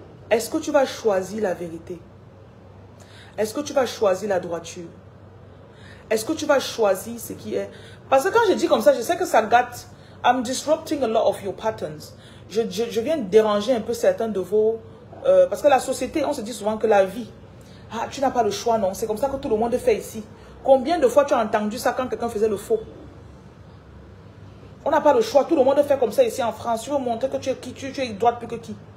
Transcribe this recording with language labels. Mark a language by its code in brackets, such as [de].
[fr] Est-ce que tu vas choisir la vérité? Est-ce que tu vas choisir la droiture? Est-ce que tu vas choisir ce qui est? Parce que quand je dis comme ça, je sais que ça gâte. [en] I'm disrupting a lot of your patterns. [fr] Je viens déranger un peu certains de vos... parce que la société, on se dit souvent que la vie, ah, tu n'as pas le choix, non. C'est comme ça que tout le monde fait ici. Combien de fois tu as entendu ça quand quelqu'un faisait le faux? On n'a pas le choix. Tout le monde fait comme ça ici en France. Tu veux montrer que tu es qui? Tu es droite plus que qui?